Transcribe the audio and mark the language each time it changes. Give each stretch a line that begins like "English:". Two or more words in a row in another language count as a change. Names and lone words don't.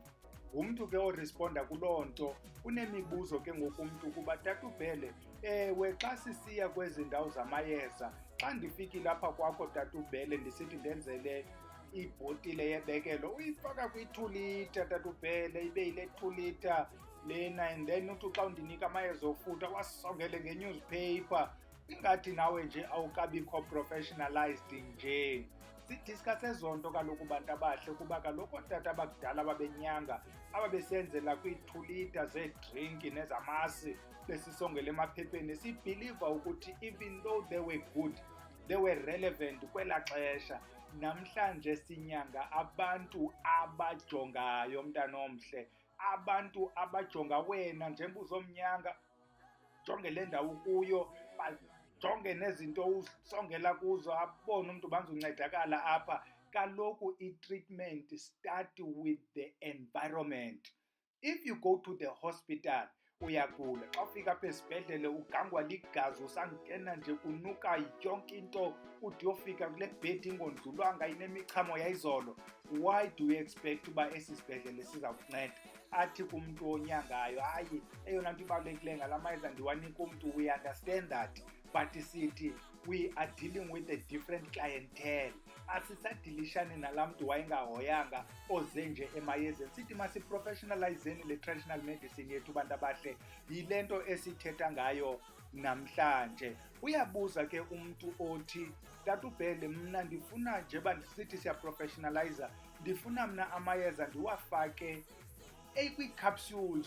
Xhosa: Umntu ke oresponda kuloo nto unemibuzo ke ngokumntu kuba tatubhele ewe xa sisiya kwezi ndawo zamayeza xa ndifikile apha kwakho tatubhele ndisithi ndenzele ibhotile yebekelo uyifaka kwi-2 liter tatubhele ibe yile 2 liter lena
English: and then
Xhosa: uthi xa undinika amayeza ofutha wasongele nge-newspaper. Ingathi nawe nje awukabikho professionalized nje. Sidiscuss ezonto kaloku bantu abahle kuba kaloku ootata abakudala babenyanga ababesenzela kwi-2 liter zeedrinki nezamasi besisongela emaphepheni. Sibhiliva ukuthi
English: even though they were good, they were relevant
Xhosa: kwela xesha. Namhlanje sinyanga abantu abajongayo mntanomhle, abantu abajonga wena njengoba uzomnyanga, jonge le ndawo kuyo, jonge nezinto usongela kuzo, abone umuntu banzoncedakala apha.
English: Kaloku i-treatment start with the environment. If you go to the hospital uyagula.
Xhosa: Xa ufika apha esibhedlele ugangwa ligazi, usangena nje kunuka yonke into, ude uyofika kule bhedi ingondlulwanga inemichamo yayizolo.
English: Why do you expect
Xhosa: uba esi sibhedlele siza kunceda? Athi kumntu onyangayo, hayi eyona nto ibalulekileyo ngala mayeza ndiwanika umntu,
English: we understand that, but sithi we are dealing with a different clientele.
Xhosa: Asisadilishani nalaa mntu wayengahoyanga oze nje emayezeni. Sithi masiprofessionalizeni le
English: traditional medicine
Xhosa: yethu bantu abahle, yile nto esithetha ngayo namhlanje. Uyabuza ke umntu othi, Tata uBhele, mna ndifuna nje uba sithi siyaprofessionalizer, ndifuna mna amayeza ndiwafake kwii-capsules.